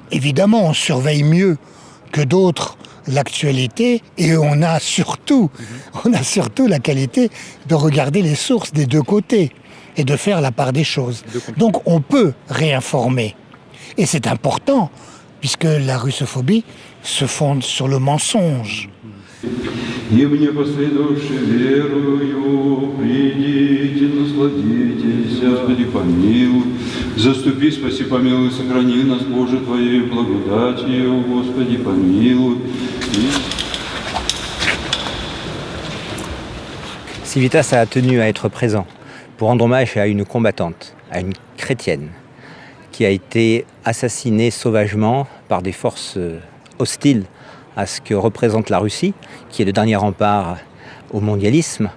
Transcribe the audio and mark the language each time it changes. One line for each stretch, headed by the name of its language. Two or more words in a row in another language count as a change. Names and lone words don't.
French: Évidemment, on surveille mieux que d'autres l'actualité et on a surtout la qualité de regarder les sources des deux côtés et de faire la part des choses. Donc on peut réinformer. Et c'est important, puisque la russophobie se fonde sur le mensonge.
Russian: И в непоследовавши верую, придите, насладитесь, Господи помилуй, заступи, спаси, помилуй, сохрани нас, Боже, Твоей благодатью, Господи помилуй.
French: Civitas a tenu à être présent pour rendre hommage à une combattante, à une chrétienne, qui a été assassinée sauvagement par des forces hostiles à ce que représente la Russie, qui est le dernier rempart au mondialisme.